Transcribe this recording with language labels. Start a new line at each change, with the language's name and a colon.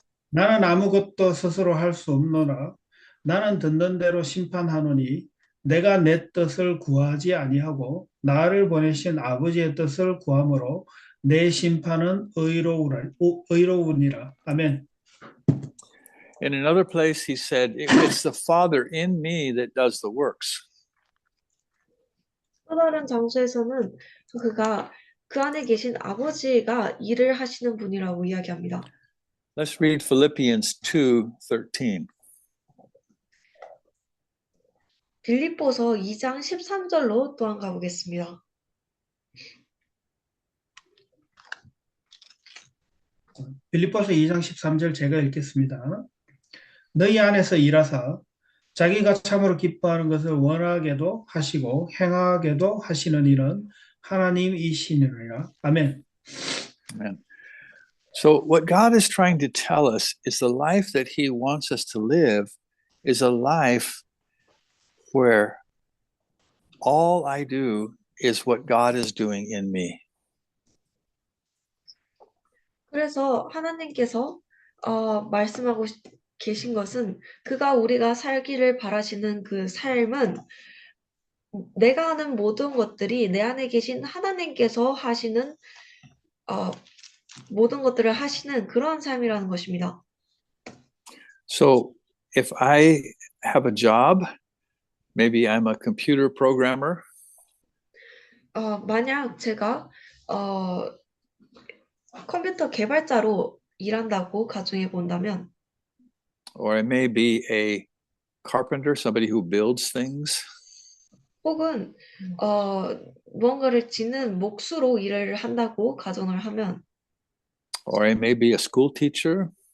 Korean: 나는 아무것도 스스로 할 수 없노라. 나는 듣는 대로 심판하노니 내가 내 뜻을 구하지 아니하고 나를 보내신 아버지의 뜻을 구함으로 내 심판은 의로우니라. 아멘.
English: In another place, He said, it's the Father in me that does the works.
Korean: 또 다른 장소에서는 그가 그 안에 계신 아버지가 일을 하시는 분이라고 이야기합니다.
English: Let's read Philippians 2:13.
Korean: 빌립보서 2장 13절로 또한 가보겠습니다. 빌립보서 2장 13절 제가 읽겠습니다. 너희 안에서 일하사 자기가 참으로 기뻐하는 것을 원하게도 하시고 행하게도 하시는 일은 하나님이시니라. 아멘.
English: Amen. So, what God is trying to tell us is the life that He wants us to live is a life where all I do is what God is doing in me.
Korean: 그래서 하나님께서 말씀하고 계신 것은 그가 우리가 살기를 바라시는 그 삶은 내가 하는 모든 것들이 내 안에 계신 하나님께서 하시는 모든 것들을 하시는 그런 삶이라는 것입니다.
English: So, if I have a job, maybe I'm a computer programmer,
Korean: 만약 제가 컴퓨터 개발자로 일한다고 가정해 본다면,
English: or I may be a carpenter, somebody who builds things,
Korean: 혹은 무언가를 짓는 몫으로 일을 한다고 가정을 하면,
English: or I may be a school teacher,